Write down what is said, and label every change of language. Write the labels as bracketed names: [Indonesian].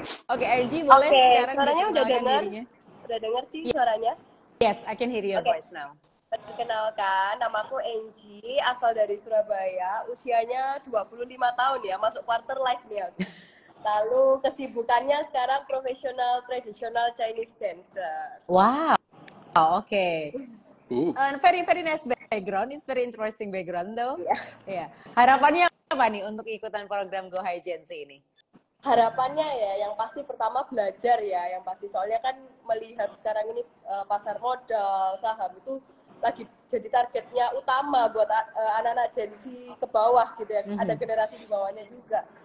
[Indonesian] Oke, Angie boleh sekarang suaranya udah dengar? Dirinya. Udah dengar sih suaranya? [English] Yes, I can hear your voice now. [Indonesian] Perkenalkan, namaku Angie, asal dari Surabaya, usianya 25 tahun ya, masuk quarter life nih aku. Lalu kesibukannya sekarang profesional tradisional Chinese dancer. Wow, oke. [English] Very nice background, it's very interesting background though. Yeah. [Indonesian] Harapannya apa nih untuk ikutan program Go High Gen-Z ini? Harapannya ya, yang pasti pertama belajar ya, yang pasti soalnya kan melihat sekarang ini pasar modal, saham itu lagi jadi targetnya utama buat anak-anak Gen Z ke bawah gitu ya, ada generasi di bawahnya juga.